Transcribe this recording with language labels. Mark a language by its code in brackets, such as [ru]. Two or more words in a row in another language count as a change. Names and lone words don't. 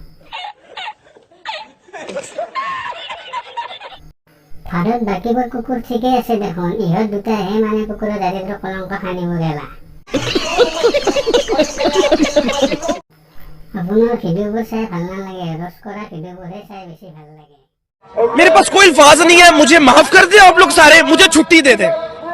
[as] ভাৰত বাকীবোৰ কুকুৰ ঠিকেই আছে দেখোন, ইহঁত দুটাহে মানে কুকুৰৰ দাৰিদ্ৰ কলংক সানিব গেলা। আপোনাৰ ভিডিঅ'বোৰ চাই ভাল নালাগে, ৰস কৰা ভিডিঅ'বোৰহে চাই বেছি ভাল লাগে। [hi] मेरे पास कोई अल्फाज नहीं है, मुझे माफ कर दे आप लोग सारे, मुझे छुट्टी दे दें।